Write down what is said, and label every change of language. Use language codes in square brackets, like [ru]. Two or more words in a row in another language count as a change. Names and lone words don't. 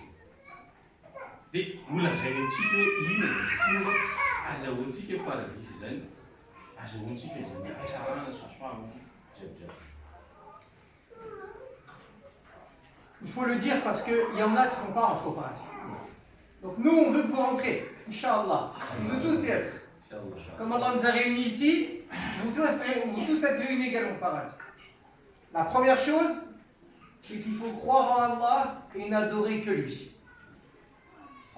[mg] Dia molazainy amintsika hoe ina fomba azahoantsika paradis zany, azahoantsika zany hatsarana soasoavana jiabijiaby. [fr] Il faut le dire parce qu'il y en a qui ne vont pas rentrer au paradis. Donc nous, on veut que vous rentrez, Inch'Allah. On veut tous y être. Comme Allah nous a réunis ici, on veut tous être réunis également au paradis. La première chose, c'est qu'il faut croire en Allah et n'adorer que lui.